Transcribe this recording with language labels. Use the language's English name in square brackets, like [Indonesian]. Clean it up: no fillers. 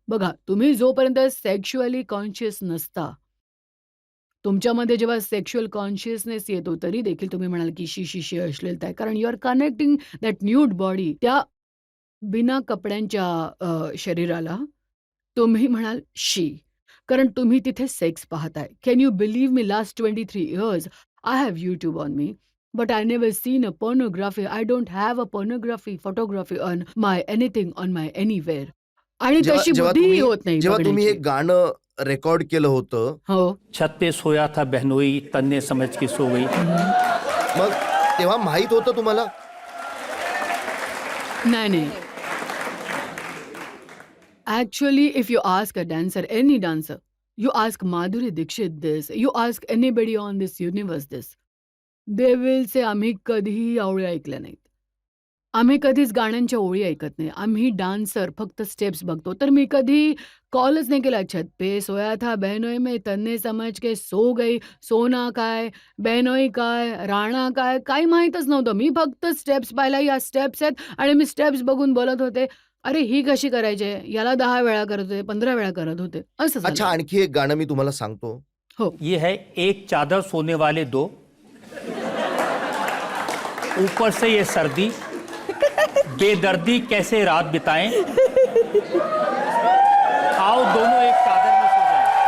[Marathi] बघा, तुम्ही जोपर्यंत सेक्शुअली कॉन्शियस नसता, तुमच्यामध्ये जेव्हा सेक्शुअल कॉन्शियसनेस येतो, तरी देखील तुम्ही म्हणाल की शी अश्लीलता आहे. कारण [English] you are connecting that nude body [Marathi] त्या बिना कपड्यांच्या शरीराला तुम्ही म्हणाल शी. कारण तुम्ही तिथे सेक्स पाहताय. [English] Can you believe me last 23 years I have YouTube on me. But I never seen a pornography. I don't have a pornography, photography on my anything on my anywhere. [Marathi] आणि जेव्हा तशी जेव्हा बुद्धीही तुम्ही होत नाही जेव्हा तुम्ही हे बघण्याची. गाणं रेकॉर्ड केलं होतं, हो. [Hindi] छत पे सोया था बहनोई तन्ने समझ के सो गई. [Marathi] मग तेव्हा माहीत होतं तुम्हाला? नाही. [English] Actually, if you ask a dancer, any dancer, you ask Madhuri Dixit this, you ask anybody on this universe this, they will say [Marathi] आम्ही कधीही ओळी ऐकल्या नाहीत. आम्ही कधीच गाण्यांच्या ओळी ऐकत नाही. आम्ही डान्सर फक्त स्टेप्स बघतो. तर मी कधी कॉलच नाही केला, [Hindi] छत पे सोया था बहनोई में तन्ने समझ के सो गई. [Marathi] सोना काय, बहनोई काय, राणा काय, काही माहीतच नव्हतं. मी फक्त स्टेप्स पाहिल्या, या स्टेप्स आहेत आणि मी स्टेप्स बघून बोलत होते. अरे ही कशी करायची आहे? याला 10 वेळा करत होते, 15 वेळा करत होते. असं झालं. अच्छा, आणखी एक गाणं मी तुम्हाला सांगतो. हो. [Hindi] ये है एक चादर सोने वाले दो, ऊपर से ये सर्दी, बेदर्दी कैसे रात बिताएं, आओ दोनों एक चादर में सो जाएं.